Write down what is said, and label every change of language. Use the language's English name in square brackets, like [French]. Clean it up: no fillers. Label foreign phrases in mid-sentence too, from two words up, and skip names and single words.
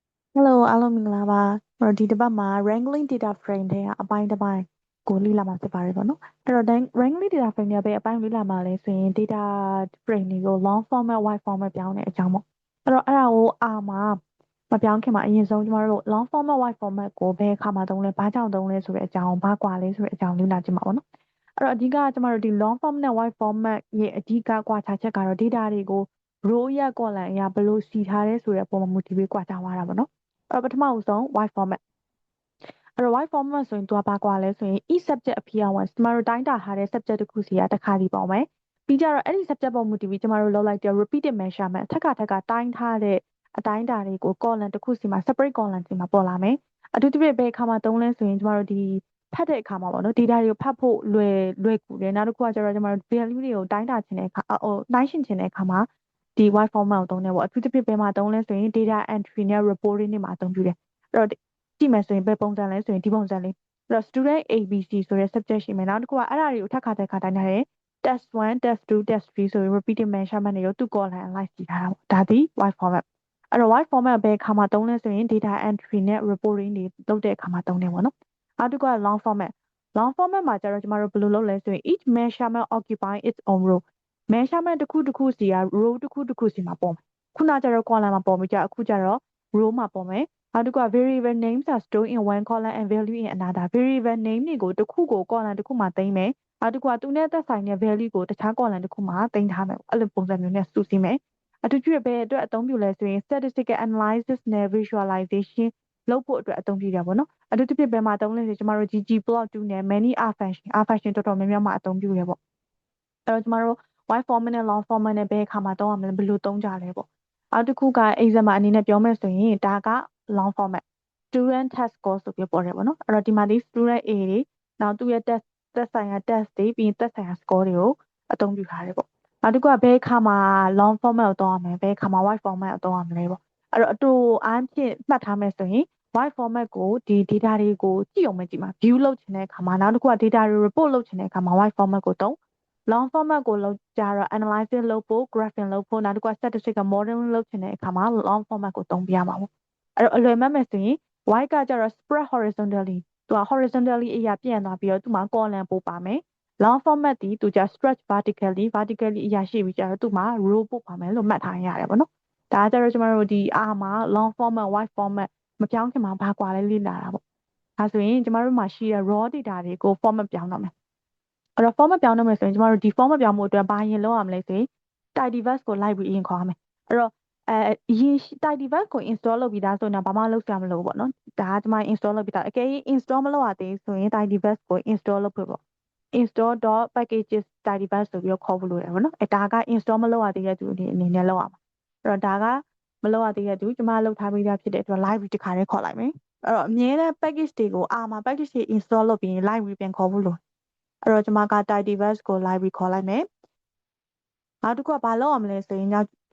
[Burmese] Hello အားလုံးမင်္ဂလာပါဒီတစ်ပတ်မှာ [English] Wrangling Data Frame [Burmese] ထဲကအပိုင်းတစ်ပိုင်းကိုလေ့လာမှာဖြစ်ပါတယ်ပေါ့နော်အဲ့တော့ [English] Wrangling Data Frame [Burmese] ရဲ့ဘယ်အပိုင်းလေ့လာမှာလဲဆိုရင် [English] Data Frame [Burmese] တွေကို [English] long format wide format [Burmese] ပြောင်းတဲ့အကြောင်းပေါ့အဲ့တော့အဲ့ဒါကိုမှာမပြော င်းခင်မှာအရင်ဆုံးကျမတို့ [English] long format wide format [Burmese] ကိုဘယ်အခါမှာသုံးလဲဘာကြောင့်သုံးလဲဆိုတဲ့အကြောင်းဘာကွာလဲဆိုတဲ့အကြောင်းလေ့လာကြည့်မှာပေါ့နော်အဲ့တော့အဓိကကျမတို့ဒီ [English] long format [Burmese] နဲ့ [English] wide format [Burmese] ရဲ့အဓိ ကကွာခြားချက်ကတော့ data တွေကို row ရ column အရဘယ်လိုစီထားလဲဆိုတဲ့အပေါ်မှာ မူတည်ပြီးကွာခြားသွားတာပေါ့နော်ပထမဦးဆုံး [English] wide format [Burmese] အဲ့တော့ [English] wide format [Burmese] ဆိုရင်သူကဘာကွာလဲဆိုရင် [English] each subject appearance [Burmese] ကျမတို့တိုင်းတာထားတဲ့ subject တစ်ခုစီကတစ်ခါစီပေါ့မယ်ပြီးကြတော့အဲ့ဒီ subject ပေါ်မူတည်ပြီးကျမတို့လုပ်လိုက်တဲ့ [English] repeated measurement [Burmese] ထပ်ခါတိုင်းထားတဲ့အတိုင်းတာတွေကို column တစ်ခုစီမှာ [English] separate column [Burmese] စီမှာပေါ်လာမယ်အထူးသဖြင့်ဘယ်အခါမှာသုံးလဲဆိုရင်ကျမတို့ဒီဖတ်တဲ့အခါမှာပေါ့နော် data တွေကိုဖတ်ဖို့လွယ်ကူတယ်နောက်တစ်ခုကကျတော့ကျမတို့ value တွေကိုတိုင်းတာချင်တဲ့အခါတိုင်းရှင်းချင်တဲ့အခါမှာ ဒီ [English] wide format [Burmese] ကိုသုံးတယ်ပေါ့အထူးသဖြင့်ဘယ်မှာသုံးလဲဆိုရင် [English] data entry [Burmese] နဲ့ reporting တွေမှာအသုံးပြုတယ်အဲ့တော့ကြည့်မယ်ဆိုရင်ဘယ်ပုံစံလဲဆိုရင်ဒီပုံစံလေးအဲ့တော့ [English] student ABC [Burmese] ဆိုတဲ့ subject ရှိမယ်နောက်တစ်ခုကအဲ့ဒါ တွေကိုထပ်ခါတိုင်းထားတယ် [English] test 1 test 2 test 3 [Burmese] ဆိုပြီး [English] repeated measurement [Burmese] တွေကိုသူ့ column အလိုက်စီထားတာပေါ့ဒါဒီ [English] wide format [Burmese] အဲ့တော့ [English] wide format [Burmese] ဘယ် အခါမှာသုံးလဲဆိုရင် [English] data entry [Burmese] နဲ့ reporting တွေလုပ်တဲ့အခါမှာသုံးတယ်ပေါ့နော်နောက်တစ်ခုက [English] long format long format [Burmese] မှာကျတော့ကျမတို့ဘယ်လိုလုပ်လဲဆိုရင် [English] each measurement occupy its own row [Burmese] measurement တစ်ခုတစ်ခုစီက row တစ်ခုတစ်ခုစီမှာပေါ်မယ်ခုနကျတော့ column မှာပေါ်ပြီးကြအခုကျတော့ row မှာပေါ်မယ်နောက်တစ်ခုက [English] variable names are stored in one column and value in another variable name [Burmese] တွေကိုတစ်ခုကို column တစ်ခုမှာသိမ်းမယ်နောက်တစ်ခုကသူနဲ့သက်ဆိုင်တဲ့ value ကိုတခြား column တစ်ခုမှာသိမ်းထားမယ်အဲ့လိုပုံစံမျိုးနဲ့စုစည်းမယ်အထူးဖြင့်ဘယ်အတွက်အသုံးပြုလဲဆိုရင် [English] statistical analysis [Burmese] နဲ့ visualization လုပ်ဖို့ အတွက်အသုံးပြုတာပေါ့နော်အထူးသဖြင့်ဘယ်မှာသုံးလဲဆိုကျမတို့ ggplot2 နဲ့ [English] many r function [Burmese] တော်တော်များများမှာအသုံးပြုတယ်ပေါ့အဲ့တော့ကျမတို့ [English] wide format [Burmese] နဲ့ [English] long format [Burmese] နဲ့ဘယ်အခါမှာသုံးရမလဲဘယ်လိုသုံးကြလဲပေါ့နောက်တစ်ခုက exam အနေနဲ့ပြောမယ်ဆိုရင်ဒါက [English] long format student test score [Burmese] ဆိုပြီးပေါ်တယ်ပေါ့နော်အဲ့တော့ဒီမှာဒီ student A တွေနောက်သူ့ရဲ့ test သက်ဆိုင်ရာ test တွေပြီးရင်သက်ဆိုင်ရာ score တွေကိုအသုံးပြုထားတယ်ပေါ့နောက်တစ်ခုကဘယ်အခါမှာ [English] long format [Burmese] ကိုသုံးရမလဲဘယ်အခါမှာ [English] wide format [Burmese] ကိုသုံးရမလဲပေါ့အဲ့တော့အတူအားဖြင့်မှတ်ထားမယ်ဆိုရင် [English] wide format [Burmese] ကိုဒီ data တွေကိုကြည့်အောင်မကြည့်မှာ view လုပ်ချင်တဲ့အခါမှာနောက်တစ်ခုက data တွေ report လုပ်ချင်တဲ့အခါမှာ [English] wide format [Burmese] ကိုသုံး [English] long format [Burmese] ကိုလုပ်ကြတော့ analysis လုပ်ဖို့ graphing လုပ်ဖို့နောက်တစ်ခုက [English] statistical modeling [Burmese] လုပ်ချင်တဲ့အခါမှာ [English] long format [Burmese] ကိုသုံးပြရမှာပေါ့အဲ့တော့အလွယ်မှတ်မယ်ဆိုရင် wide ကကျတော့ [English] spread horizontally [Burmese] သူက horizontally အရာပြန့် သွားပြီးတော့သူ့မှာ column ပို့ပါမယ် [English] long format [Burmese] ဒီသူက [English] stretch vertically [Burmese] အရာရှိပြီးကျတော့သူ့မှာ row ပို့ပါမယ်လို့မှတ်ထားရတယ်ပေါ့နော်ဒါကြတော့ကျမတို့ဒီမှာ [English] long format wide format [Burmese] မပြောင်းခင်မှာဘာကွာလဲလေ့လာတာပေါ့ဒါဆိုရင်ကျမတို့မှာရှိတဲ့ [English] raw data [Burmese] တွေကို format ပြောင်းတော့မယ်အဲ့တော့ format ပြောင်းတော့မယ်ဆိုရင်ကျမတို့ဒီ format ပြောင်းဖို့အတွက်ဘာရင်လုပ်ရမလဲဆိုရင် tidyverse ကိုလိုက်ပြီးအရင်ခေါ်ရမယ်အဲ့တော့အရင် tidyverse ကို install လုပ်ပြီးသားဆိုရင်တော့ဘာမှလုပ်စရာမလိုဘူးပေါ့နော်ဒါကကျမ install လုပ်ပြီးသားအကယ်၍ install မလုပ်ရသေးဆိုရင် tidyverse ကို install လုပ်ဖို့ပေါ့ [English] install.packages tidyverse [Burmese] ဆိုပြီးတော့ ခေါ်ဖို့လိုတယ်ပေါ့နော်ဒါက install မလုပ်ရသေးတဲ့သူအနေနဲ့လုပ်ရမှာအဲ့တော့ဒါကမလုပ်ရသေးတဲ့သူကျမလုပ်ထားပြီးသားဖြစ်တဲ့အတွက် library တစ်ခါတည်းခေါ်လိုက်မယ်အဲ့တော့အမြဲတမ်း package တွေကိုမှာ package တွေ install လုပ်ပြီးရင် library ပြန်ခေါ်ဖို့လိုအဲ့တော့ကျမက tidyverse ကို library ခေါ်လိုက်မယ်နောက်တစ်ခုကဘာလုပ်ရမလဲဆိုရင်ကျ